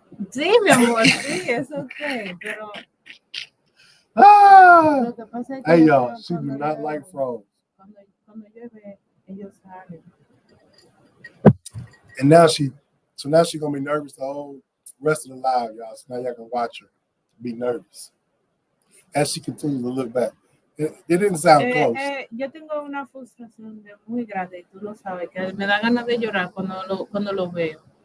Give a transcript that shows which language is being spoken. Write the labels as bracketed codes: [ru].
[es] Sí, mi amor, sí, es okay, pero lo que pasa es que [en] hey, y'all, she do not like frogs. [es] Cuando llueve, ellos salen. [en] And now she's gonna be nervous the whole rest of the live, y'all. So now y'all can watch her be nervous as she continues to look back. It didn't sound close. [es] Yo tengo una frustración muy grande, y tú lo sabes, que me da ganas de llorar cuando lo veo.